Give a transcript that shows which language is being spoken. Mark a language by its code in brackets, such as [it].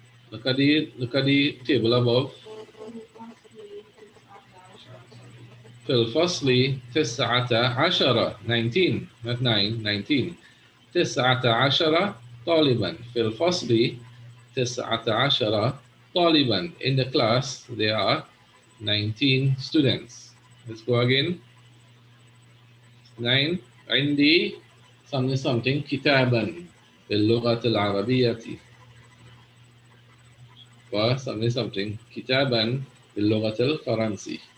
[en] Look at the table above. Firstly, [ar] تسعة عشرة, [en] 19, not 9, 19. [ar] تسعة عشرة طالبا. [en] Firstly, [ar] تسعة عشرة طالبا. [en] In the class, there are 19 students. Let's go again. 9. [ar] عندي [en] something [ar] كتابا باللغة العربية. [en] something [ar] كتابا باللغة الفرنسية.